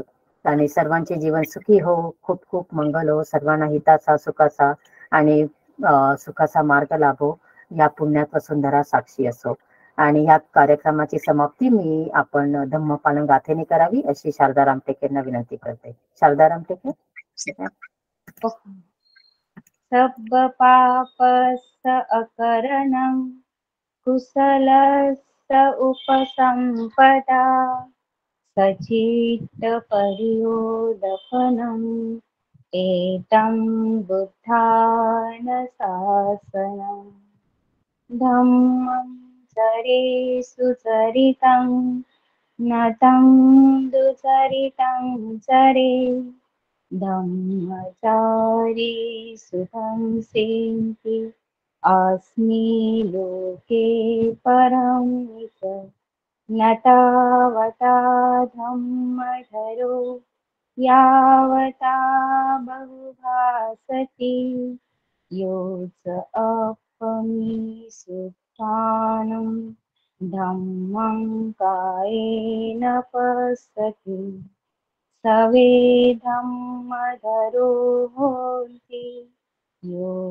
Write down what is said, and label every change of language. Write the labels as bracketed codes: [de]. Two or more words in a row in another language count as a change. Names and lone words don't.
[mr] आणि सर्वांचे जीवन सुखी हो, खूप खूप मंगल हो, सर्वांना हिताचा, सुखाचा आणि सुखाचा मार्ग लाभो, या पुण्यात वसुंधरा साक्षी असो. आणि या कार्यक्रमाची समाप्ती आपण धम्मपालन गाथेने करावी अशी शारदा रामटेकेंना विनंती करते. शारदा रामटेके. [pi] सब पापस अकरणं कुशलस्य उपसंपदा सचित्त परियोदपनम् एतं बुद्धान शासनम् धम्मं चरे सुचरितं नतं दुचरितं चरे धम्मचारी सुतं सेन्ति अस्मि लोके परमित न तावता धम्मधरो यावता बहुभासति योऽस अपमि सुत्राणं धम्मं कायेन पश्यति सवे धम्मधरो होन्ति यो